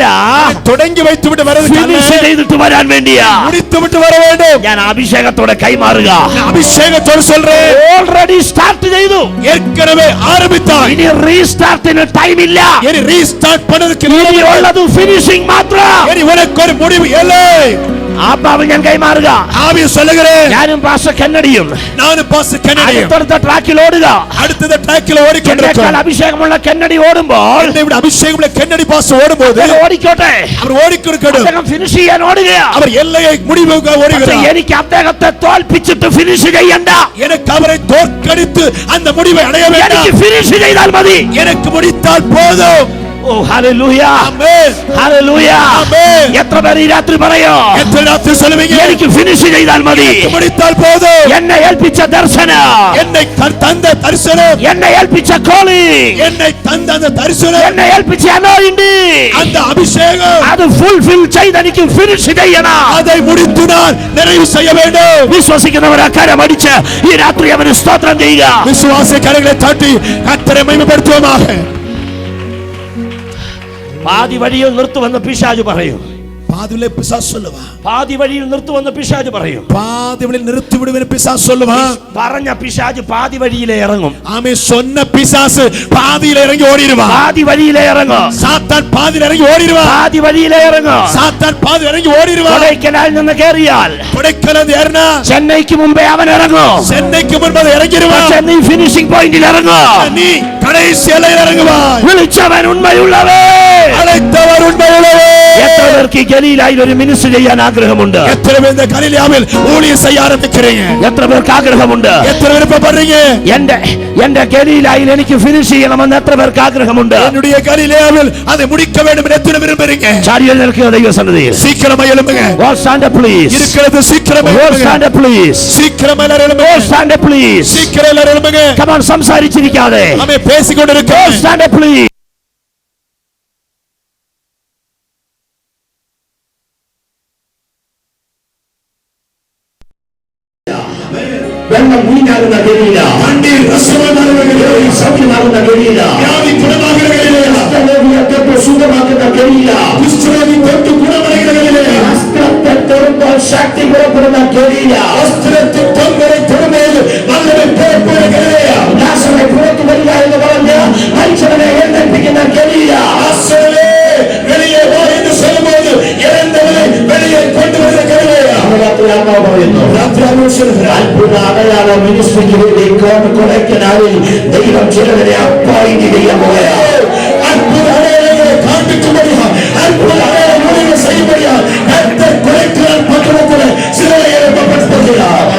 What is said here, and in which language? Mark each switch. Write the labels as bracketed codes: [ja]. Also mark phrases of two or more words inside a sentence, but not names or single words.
[ta] தொடங்கி வைத்து விட்டு வர்றதுக்கு அல்ல, [ml] ഫിനിഷ് ചെയ്തിട്ട് വരാൻ വേണ്ടിയാ. [ta] முடித்து விட்டு வர வேண்டும். [ml] ഞാൻ അഭിഷേകത്തോടെ കൈമാറുക. [ta] அபிஷேகத்தோடு சொல்றேன், [en] already start [ml] ചെയ്തു, [ta] ஏற்கனவே ஆரம்பித்தாய். [ml] ഇനി റീസ്റ്റാർട്ടിന് ടൈം ഇല്ല, [ta] இனி ரீஸ்டார்ட் பண்ணதுக்கு [ml] ഇനി ഉള്ളത് ഫിനിഷിംഗ് മാത്രം. [ta] இனி உனக்கு ஒரு முடிவு இல்லை. [ml] ആത്മാവ് ഞാൻ കൈമാറുക. [ta] ஆவி சொல்லுகிறேன், [ml] ഞാനും പാസ്റ്റർ കെന്നഡിയും [ta] நானும் பாஸ்டர் கென்னடி [ml] അടുത്തടുത്ത ട്രാക്കിൽ ഓടുക. [ta] அடுத்த ட்ராக்கில் [ml] എന്നേക്കാൾ [ta] ஓடிக்கொண்டிருக்கிறோம். [ml] അഭിഷേകമുള്ള കെന്നഡി ഓടുമ്പോൾ [ta] என்னை விட அபிஷேகமுள்ள கென்னடி பாஸ்டர் ஓடும்போது [ml] അദ്ദേഹം ഓടിക്കോട്ടെ, [ta] அவர் ஓடிக்கொண்டிருக்கணும். [ml] അദ്ദേഹം ഫിനിഷ് ചെയ്യാൻ ഓടുകയാ. [ta] அவர் எல்லையை முடிவுக்கு [ml] പക്ഷേ [ta] ஓடுகிறார். [ml] എനിക്ക് അദ്ദേഹത്തെ തോൽപ്പിച്ചിട്ട് ഫിനിഷ് ചെയ്യണ്ട, [ta] எனக்கு அவரை தோற்கடித்து அந்த முடிவை அடைய [ml] എനിക്ക് [ta] வேண்டாம். [ml] ഫിനിഷ് ചെയ്താൽ മതി. [ta] எனக்கு முடித்தால் போதும். [ml] ഓ ഹല്ലേലൂയ, ആമേൻ, ഹല്ലേലൂയ. ആമേൻ. എത്ര പേർ ഈ രാത്രി പറയോ, [ta] எத்தனை ராத்திரி சொல்லுவீங்க? [ml] എനിക്ക് ഫിനിഷ് ചെയ്താൽ മതി. [ta] எனக்கு முடித்தால் போதும். [ml] എന്നെ ഏൽപ്പിച്ച ദർശനം, [ta] என்னை தந்த தரிசனம், [ml] എന്നെ ഏൽപ്പിച്ച calling, [ta] என்னை தந்த அந்த தரிசனம், [ml] എന്നെ ഏൽപ്പിച്ച anointing, [ta] அந்த அபிஷேகம், [ml] അത് ഫുൾഫിൽ ചെയ്ത് എനിക്ക് ഫിനിഷ് ചെയ്യണം. [ta] அதை முடித்து நான் நிறைவு செய்ய வேண்டும். [ml] വിശ്വസിക്കുന്നവർ കരമടിച്ച് ഈ രാത്രി അവന് സ്തോത്രം ചെയ്യുക. [ta] விசுவாச கரங்களை தட்டி கர்த்தரை மகிமைப்படுத்துவோமாக. [ml] പാതി വഴിയിൽ നിർത്തുവെന്ന് പിശാച് പറയും, [ta] பாதியிலே பிசாசு சொல்லுவான். [ml] പാതി വഴിയിൽ നിർത്തുവെന്ന് പിശാച് പറയും. [ta] பாதியிலே நிறுத்தி விடுவேன் பிசாசு சொல்லுவான். [ml] പറഞ്ഞ പിശാച് പാതി വഴിയിലെ ഇറങ്ങും, [ta] ஆமே சொன்ன பிசாசு பாதியில இறங்கி ஓடிடுவான். [ml] പാതി വഴിയിലെ ഇറങ്ങും, [ta] சாத்தான் பாதியில இறங்கி ஓடிடுவான். [ml] പാതി വഴിയിലെ ഇറങ്ങും. [ta] சாத்தான் பாதி இறங்கி ஓடிடுவான். [ml] കൊടൈക്കനാൽ നിന്ന് കയറിയാൽ [ta] கொடைக்கானல் ஏறினா [ml] ചെന്നൈക്ക് മുമ്പേ അവൻ ഇറങ്ങും. [ta] சென்னைக்கு முன்பது இறங்கிடுவான். [ml] പക്ഷേ നീ [en] finishing pointil [ml] ഇറങ്ങും. [ta] நீ கடைசி எல்லையில் இறங்குவாய். [ml] വിളിച്ചവൻ ഉണ്മയുള്ളവേ, [ta] அழைத்தவர் உண்மையுள்ளவர். [ml] എത്ര പേർക്ക് ഗലീലായിൽ ഒരു മിനിസ്റ്റർ ചെയ്യാൻ ആഗ്രഹമുണ്ട്? [ta] எத்தனை பேர் இந்த கலிலியாவில் ஊழியம் செய்ய ஆரம்பிக்கிறீங்க? [ml] എത്ര പേർക്ക് ആഗ്രഹമുണ്ട്? [ta] எத்தனை விருப்பப்படுறீங்க? [ml] എന്റെ ഗലീലായിൽ എനിക്ക് ഫിനിഷ് ചെയ്യണമെന്ന് എത്ര പേർക്ക് ആഗ്രഹമുണ്ട്? [ta] என்னுடைய கலிலியாவில் அதை முடிக்க வேண்டும் என்று எத்தனை விரும்புறீங்க? [ml] ചാടിയ നിൽക്കുക ദൈവസന്നിധിയിൽ. [ta] சீக்கிரமா எழும்புங்க. [en] All stand up please. [ta] இருக்கிறது சீக்கிரமா [en] All [ta] எழும்புங்க. [en] stand up please. [ta] சீக்கிரமா எல்லாரும் [en] All [ta] எழும்புங்க. [en] stand up please. [ta] சீக்கிரம் எல்லாரும் எழும்புங்க. [en] Come on, സംസാരിച്ചിരിക്കാതെ. [ta] நாம பேசிக்கொண்டிருக்கோம். [en] All stand up please. [ml] വെള്ളം വീഞ്ഞാകുന്ന ഗലീല, [ta] தண்ணீர் ரசமாகுന്ന கலிலியா, [ml] സൗഖ്യമാകുന്ന ഗലീല, [ta] வியாதி குணமாகுന്ന கலிலியா, [ml] ഹസ്തരോഗിയെ തൊട്ട് സുഖമാക്കുന്ന ഗലീല, [ta] குஷ்டரோகி தொட்டு குணமடைகிற கலிலியா, [ml] ഹസ്തത്തെ തൊടുമ്പോൾ ശക്തി പുറപ്പെടുന്ന ഗലീല, [ta] வஸ்திரத்தை தொங்கரை தொடுமேல் வல்லமை புறப்படுகிற கலிலியா, [ml] ലാസറെ പുറത്തു വരിക എന്ന് പറഞ്ഞ് മരിച്ചവനെ എഴുന്നേൽപ്പിക്കുന്ന ഗലീല, [ta] வெளியே வா என்று சொல்லும்போது இறந்தவனை வெளியே கொண்டு வருகிற கலிலியா. [ml] അത്ഭുത അടയാള മിനിസ്ട്രിക്ക് വേണ്ടി കൊടൈക്കനാലിൽ ദൈവം ചിലവരെ അപ്പോയിന്റ് ചെയ്യാൻ പോയാ. അത്ഭുത അടയാളങ്ങളെ കാണിക്കുമ്പോഴാ, അത്ഭുത അടയാളങ്ങളെ ചെയ്യുമ്പോഴാ കൊടൈക്കനാൽ പട്ടണത്തിലെ ചിലരെ എഴുതപ്പെടുത്തുകയാ.